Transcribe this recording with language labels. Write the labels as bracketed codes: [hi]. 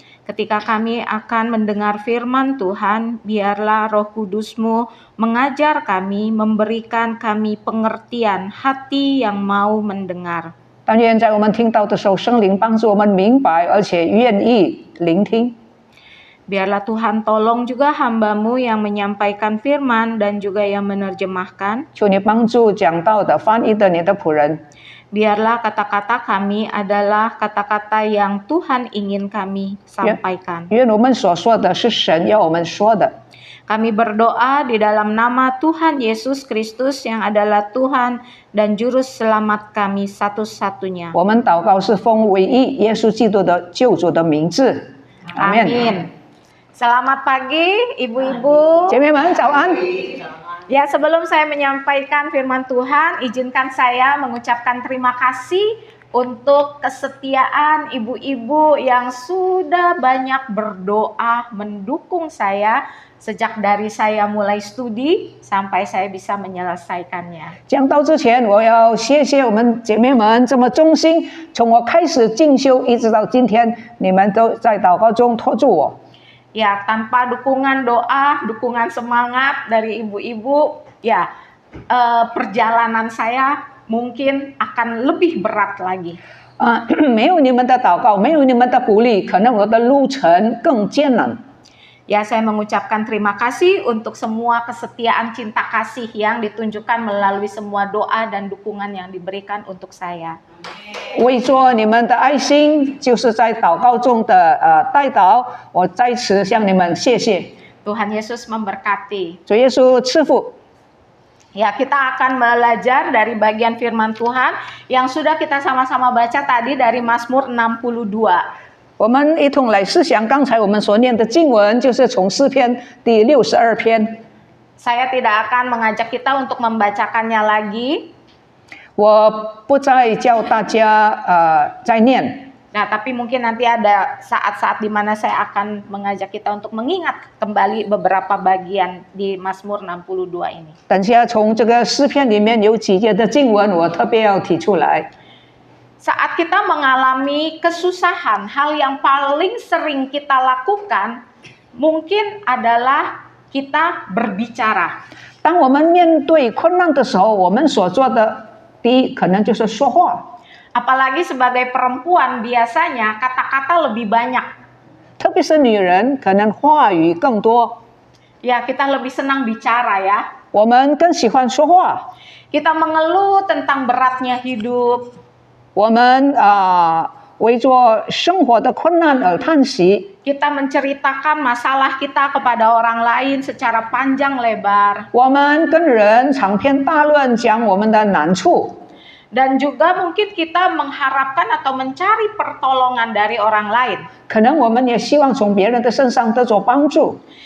[id] ketika kami akan mendengar firman Tuhan. Biarlah Roh Kudus-Mu mengajar kami, memberikan kami pengertian hati yang mau mendengar. [zh] 但愿在我们听到的时候，圣灵帮助我们明白，而且愿意聆听。 [id] Biarlah Tuhan tolong juga hamba-Mu yang menyampaikan firman dan juga yang menerjemahkan. [zh] 求你帮助讲道的、翻译的你的仆人， [id] Biarlah kata-kata kami adalah kata-kata yang Tuhan ingin kami sampaikan. [zh] 愿我们所说的是神要我们说的。 [id] Kami berdoa di dalam nama Tuhan Yesus Kristus yang adalah Tuhan dan Juru Selamat kami satu-satunya. [zh] 我们祷告是奉唯一耶稣基督的救主的名字，阿门。 [id] Amin. Selamat pagi, ibu-ibu. [zh] 姐妹们早安， [id] Ya, sebelum saya menyampaikan firman Tuhan, izinkan saya mengucapkan terima kasih untuk kesetiaan ibu-ibu yang sudah banyak berdoa mendukung saya sejak dari saya mulai studi sampai saya bisa menyelesaikannya. [zh] 讲到之前，我要谢谢我们姐妹们这么忠心，从我开始进修一直到今天，你们都在祷告中托住我。 [id] Ya, tanpa dukungan doa, dukungan semangat dari ibu-ibu, ya perjalanan saya mungkin akan lebih berat lagi. [zh] 没有你们的祷告，没有你们的鼓励，可能我的路程更艰难。 [id] Ya, saya mengucapkan terima kasih untuk semua kesetiaan cinta kasih yang ditunjukkan melalui semua doa dan dukungan yang diberikan untuk saya. [zh] 为着你们的爱心，就是在祷告中的代祷，我在此向你们谢谢。 [id] Tuhan Yesus memberkati. [zh] 主耶稣赐福。 [id] Ya, kita akan belajar dari bagian firman Tuhan yang sudah kita sama-sama baca tadi dari Mazmur 62. [zh] 我们一同来思想刚才我们所念的经文，就是从诗篇第62篇。 [id] Saya tidak akan mengajak kita untuk membacakannya lagi. [zh] 我不再叫大家再念。 [id] Nah, tapi mungkin nanti ada saat-saat di mana saya akan mengajak kita untuk mengingat kembali beberapa bagian di Mazmur 62 ini. [zh] 等下从这个诗篇里面有几节的经文，我特别要提出来。 [id] Saat kita mengalami kesusahan, hal yang paling sering kita lakukan mungkin adalah kita berbicara. [zh] 当我们面对困难的时候，我们所做的第一可能就是说话。 [id] Apalagi sebagai perempuan biasanya kata-kata lebih banyak. [zh] 特别是女人，可能话语更多。 [id] Ya, kita lebih senang bicara ya. [zh] 我们更喜欢说话。 [id] Kita mengeluh tentang beratnya hidup. [zh] 我们为着生活的困难而叹息。 [id] Kita menceritakan masalah kita kepada orang lain secara panjang lebar. [zh] 我们跟人长篇大论讲我们的难处。 [id] Dan juga mungkin kita mengharapkan atau mencari pertolongan dari orang lain. [zh] 可能我们也希望从别人的身上得着帮助。